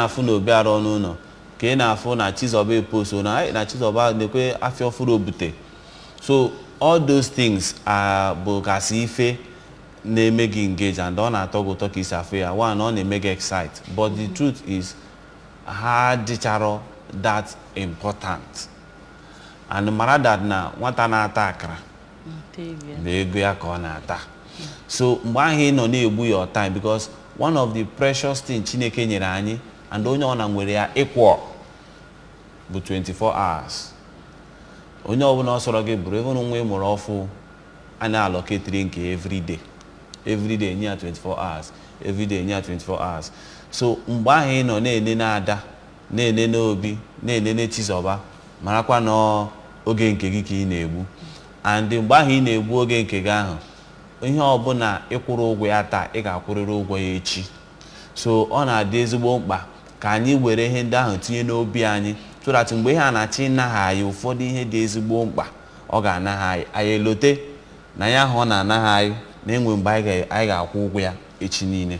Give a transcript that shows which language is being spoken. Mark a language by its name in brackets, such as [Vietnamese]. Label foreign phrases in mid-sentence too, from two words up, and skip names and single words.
[Igbo] na-afụ na obi arụ ọnụ ụlọ ka ị na-afụ na Chizoba eposo na Chizoba na-ekwe afịa ọfụrụ obute [English] so all those [Igbo] things bụ gasị ife na-eme gị engage and ọ na-atọ gị ụtọ ka isi afụ ya one ọ na-eme gị [English] excite but the truth is [Igbo] ha dịchara [English] that important [Igbo] and mara that na nwata na-ata akara na ego ya ka ọ na-ata so mgbe ahụ ị nọ na-egbu [English] your time because one of the precious things [Igbo] Chineke nyere anyị and onye ọ na nwere ya ịkwọ bụ 24 hours onye ọbụla ọ sọrọ gị bụrụ even nwa ịmụrụ ọfụ a na-allocate nke [English] every day [Igbo] nye 24 hours [English] every day [Igbo] nye 24 hours so mgbe ahụ ị nọ na-enene Ada na-enene Obi na-enene Chizoba marakwa na oge nke gị ka ị na-egbu and mgbe ahụ ị na-egbu oge nke gị ahụ ihe ọbụla ịkwụrụ ụgwọ ya taa ị ga-akwụrịrị ụgwọ ya echi so ọ na-adị ezigbo mkpa ka anyị were ihe ndị ahụ tinye n'obi anyị [English] so that [Igbo] mgbe ihe a na-achị ịnaha anyị ụfọdụ ihe dị ezigbo mkpa ọ ga-anaha anyị elote na ya ahụ ọ na-anaha anyị na-enwe mgbe anyị ga-akwụ ụgwọ ya echi niile